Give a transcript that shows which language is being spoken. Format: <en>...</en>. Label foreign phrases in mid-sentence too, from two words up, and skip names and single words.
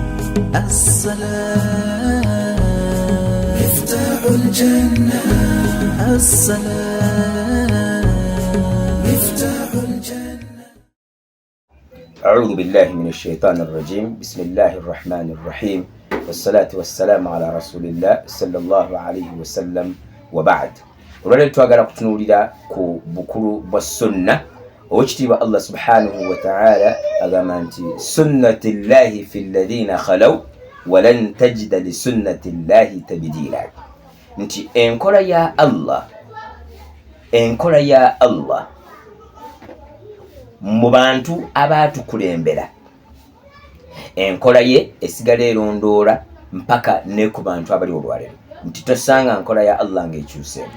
<ar>السلام مفتاح الجنة السلام مفتاح الجنة. أعوذ بالله من الشيطان الرجيم. بسم الله الرحمن الرحيم والصلاة والسلام على رسول الله صلى الله عليه وسلم وبعد.</ar> <lg>olwaleero twagala kutunuulira ku bukulu bwa sunna. Owekitiibwa Allah</lg> <ar>سبحانه وتعالى</ar> <lg>agamba nti</lg> <ar>سنة الله في الذين خلوا ولن تجد لسنة الله تبديلا,</ar> <lg>nti enkola ya Allah mu bantu abaatukulembera, enkola ye esigala erondoola mpaka ne ku bantu abali olwaleero, nti tosanga nkola ya Allah ng'ekyuseemu.</lg>